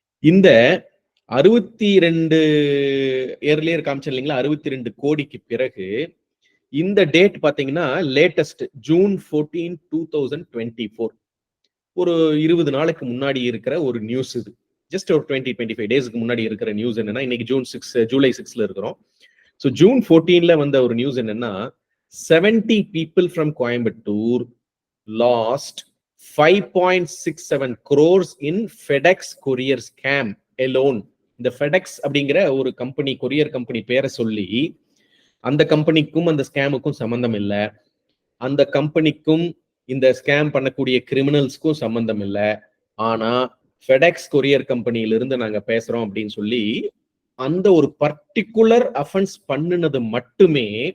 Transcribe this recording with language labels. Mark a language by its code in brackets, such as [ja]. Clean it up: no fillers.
[ta] இந்த 62 ஏர்லியர் காமிச்சேன் இல்லைங்களா, 62 கோடிக்கு பிறகு இந்த டேட் பாத்தீங்கன்னா லேட்டஸ்ட் June 14, 2024, ஒரு 20 நாளுக்கு முன்னாடி இருக்கிற ஒரு நியூஸ். இது ஜஸ்ட் ஒரு 20-25 டேஸ்க்கு முன்னாடி இருக்கிற நியூஸ் என்னன்னா, இன்னைக்கு ஜூலை 6ல இருக்கிறோம். ஸோ June 14ல வந்த ஒரு நியூஸ் என்னன்னா, [en] 70 people from Coimbatore lost 5.67 crores in FedEx courier scam alone [ta] இந்த ஃபெடெக்ஸ் அப்படிங்கிற ஒரு கம்பெனி, கொரியர் கம்பெனி பேரை சொல்லி அந்த கம்பெனிக்கும் அந்த ஸ்கேமுக்கும் சம்பந்தம் இல்லை, அந்த கம்பெனிக்கும் இந்த ஸ்கேம் பண்ணக்கூடிய கிரிமினல்ஸ்க்கும் சம்பந்தம் இல்லை, ஆனா ஃபெடெக்ஸ் கொரியர் கம்பெனியிலிருந்து நாங்க பேசுறோம் அப்படின்னு சொல்லி அந்த ஒரு பர்டிகுலர் அஃபென்ஸ் பண்ணினது மட்டுமே